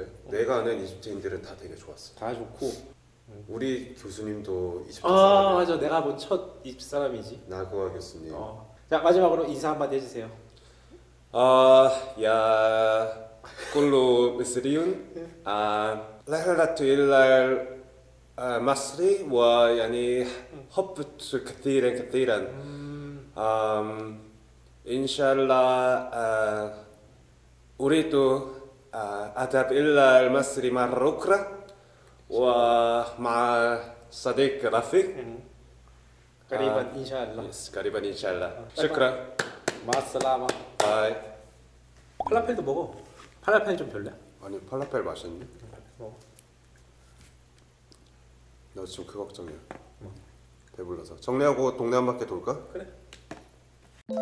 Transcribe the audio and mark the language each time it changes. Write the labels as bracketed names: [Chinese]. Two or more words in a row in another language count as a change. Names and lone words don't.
[Korean] 내가 아는 이집트인들은 다 되게 좋았어. 다 좋고. 우리 교수님도 이집트 아 사람이야. 맞아. 내가 본 첫 이집트 사람이지. 나그와 교수님. 자 마지막으로 인사 한마디 해주세요. [Arabic] يا كلو مصريون رحلة إلى مصر ويعني حبت كثيرا كثيرا إن شاء الله أريد أذهب إلى مصر مرة أخرى ومع صديق رفيق قريبا 인샬라. قريبا إن شاء الله شكرا 마살라마. باي. [Korean] 팔라펠도 먹어. 팔라펠 좀 별로야. 아니 팔라펠 맛있네. 먹어. 나 지금 그 걱정이야. 배불러서 정리하고 동네 한 바퀴 돌까?